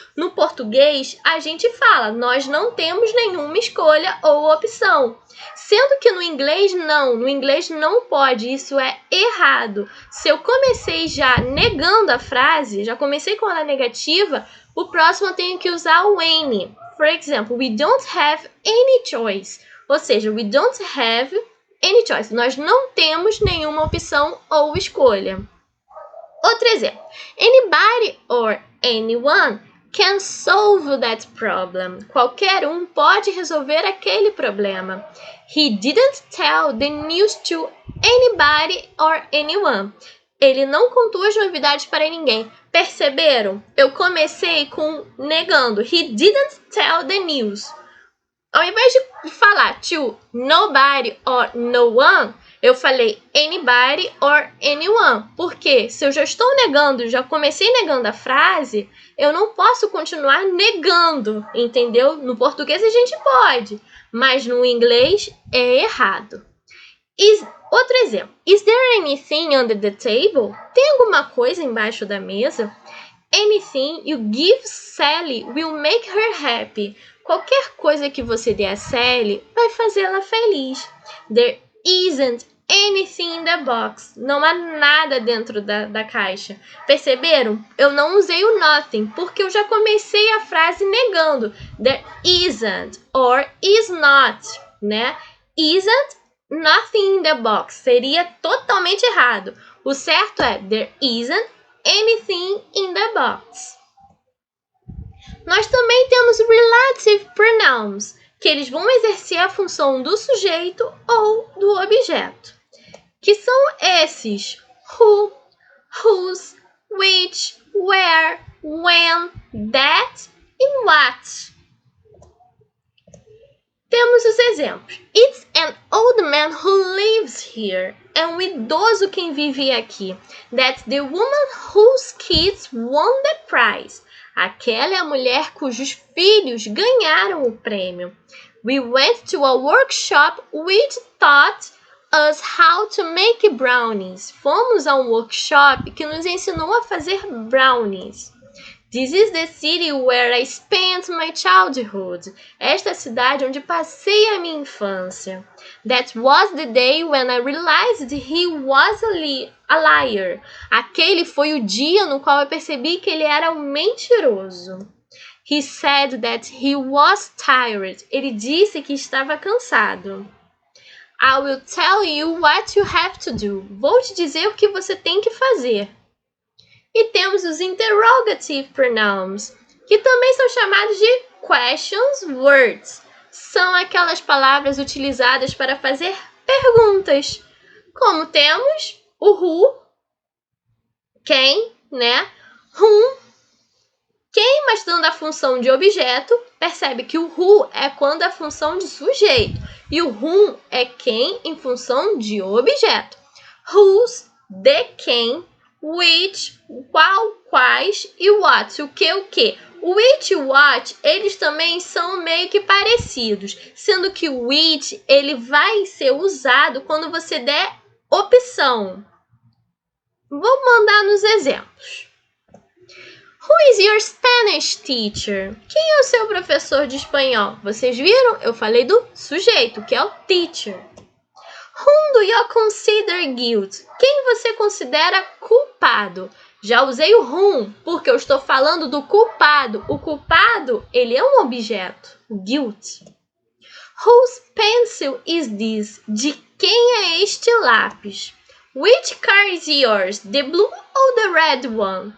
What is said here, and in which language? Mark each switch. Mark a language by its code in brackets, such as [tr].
[pt] No português, a gente fala, nós não temos nenhuma escolha ou opção. Sendo que no inglês não pode, isso é errado. Se eu comecei já negando a frase, já comecei com ela negativa, o próximo eu tenho que usar o any. [en] For example, we don't have any choice. [pt] Ou seja, [en] we don't have any choice. [pt] Nós não temos nenhuma opção ou escolha. Outro exemplo. [en] Anybody or anyone can solve that problem. [pt] Qualquer um pode resolver aquele problema. [en] He didn't tell the news to anybody or anyone. [pt] Ele não contou as novidades para ninguém. Perceberam? Eu comecei com negando. [en] He didn't tell the news. [pt] Ao invés de falar [en] to nobody or no one, [pt] eu falei [en] anybody or anyone. [pt] Porque se eu já estou negando, já comecei negando a frase, eu não posso continuar negando, entendeu? No português a gente pode, mas no inglês é errado. Outro exemplo. [en] Is there anything under the table? [pt] Tem alguma coisa embaixo da mesa? [en] Anything you give Sally will make her happy. [pt] Qualquer coisa que você dê a Sally vai fazê-la feliz. [en] There isn't anything in the box. [pt] Não há nada dentro da caixa. Perceberam? Eu não usei o nothing, porque eu já comecei a frase negando. [en] There isn't or is not, né? Isn't nothing in the box. [pt] Seria totalmente errado. O certo é [en] there isn't anything in the box. [pt] Nós também temos relative pronouns, que eles vão exercer a função do sujeito ou do objeto, que são esses: who, whose, which, where, when, that e what. Temos os exemplos. [en] It's an old man who lives here. [pt] É um idoso quem vive aqui. [en] That's the woman whose kids won the prize. [pt] Aquela é a mulher cujos filhos ganharam o prêmio. [en] We went to a workshop which taught us how to make brownies. [pt] Fomos a um workshop que nos ensinou a fazer brownies. [en] This is the city where I spent my childhood. [pt] Esta é a cidade onde passei a minha infância. [en] That was the day when I realized he was a liar. [pt] Aquele foi o dia no qual eu percebi que ele era um mentiroso. [en] He said that he was tired. [pt] Ele disse que estava cansado. [en] I will tell you what you have to do. [pt] Vou te dizer o que você tem que fazer. E temos os interrogative pronouns, que também são chamados de questions words. São aquelas palavras utilizadas para fazer perguntas. Como temos o who, quem, né? Whom, quem, mas dando a função de objeto, percebe que o who é quando a função de sujeito e o whom é quem em função de objeto. Whose, de quem, which, qual, quais e what, o que. O which e o what, eles também são meio que parecidos, sendo que o which, ele vai ser usado quando você der opção. Vou mandar nos exemplos. [en] Who is your Spanish teacher? [pt] Quem é o seu professor de espanhol? Vocês viram? Eu falei do sujeito, que é o teacher. [en] Whom do you consider guilty? [pt] Quem você considera culpado? Já usei o whom, porque eu estou falando do culpado. O culpado, ele é um objeto, o guilt. [en] Whose pencil is this? [pt] De quem é este lápis? [en] Which car is yours? The blue ou the red one?